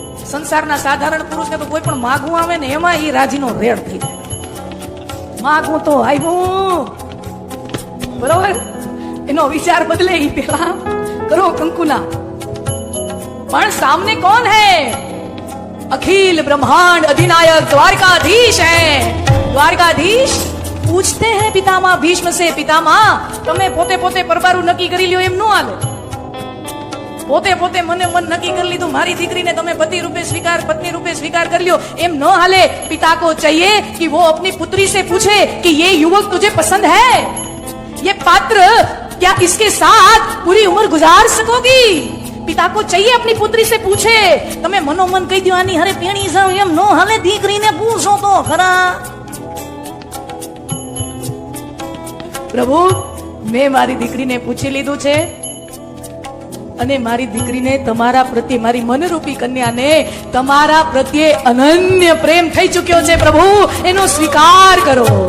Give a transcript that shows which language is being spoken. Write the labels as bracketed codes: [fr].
[gu] સંસારના સાધારણ પુરુષને તો કોઈ પણ માગવું આવે ને, એમાં એ રાજીનો રેડ થઈ જાય. માગું તો આવ્યું, બરોબર, એનો વિચાર બદલે ઈ પેલા કરો કંકુના. પણ સામને કોણ હૈ? [hi] અખિલ બ્રह्मांड अधिनायक द्वारकाधीश है. द्वारकाधीश पूछते हैं पितामह भीष्म से, पितामह [gu] તમે પોતે પરબારું નક્કી કરી લ્યો, એમ ન હાલે. પોતે મને મન નક્કી કરી લીધું, મારી દીકરીને તમે પતિ રૂપે સ્વીકાર, પત્ની રૂપે સ્વીકાર કરી લ્યો, એમ ન હાલે. [hi] पिता को चाहिए कि वो अपनी पुत्री से पूछे कि ये युवक तुझे पसंद है, ये पात्र क्या इसके साथ पूरी उम्र गुजार सकोगी? पिता को चाहिए अपनी पुत्री से पूछे. [gu] તમે મનોમન કહી દો આની હરે પેણી જાવ, એમ ન હાલે. દીકરીને પૂછો તો ખરા. પ્રભુ, મેં મારી દીકરીને પૂછી લીધું છે, અને મારી દીકરીને તમારા પ્રત્યે, મારી મનરૂપી કન્યાને તમારા પ્રત્યે અનન્ય પ્રેમ થઈ ચૂક્યો છે પ્રભુ, એનો સ્વીકાર કરો.